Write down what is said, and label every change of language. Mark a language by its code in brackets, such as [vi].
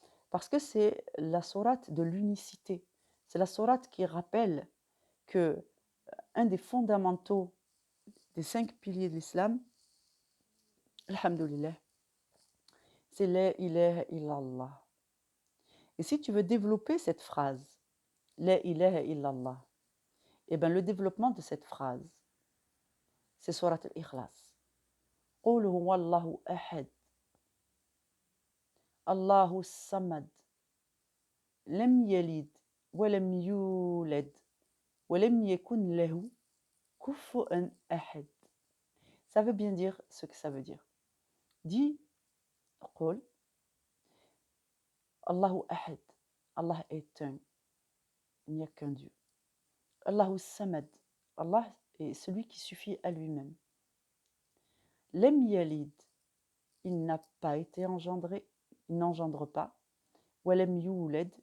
[fr] Parce que c'est la sourate de l'unicité. C'est la sourate qui rappelle que un des fondamentaux des 5 piliers de l'islam, alhamdoulilah, c'est [ar] la ilaha illallah. [fr] Et si tu veux développer cette phrase, [ar] la ilaha illallah, [fr] eh bien le développement de cette phrase, c'est surat al-Ikhlas. [ar] قل هو الله أحد الله الصمد لم يلد ولم يولد ولم يكن له كفوا أحد. [fr] Ça veut bien dire ce que ça veut dire. Dis, [ar] قل الله أحد. [fr] Allah est un, il n'y a qu'un Dieu. [ar] Allahu Samad. [fr] Allah est celui qui suffit à lui-même. [ar] Lem yalid. [fr] Il n'a pas été engendré, il n'engendre pas. [ar] Walem yulad.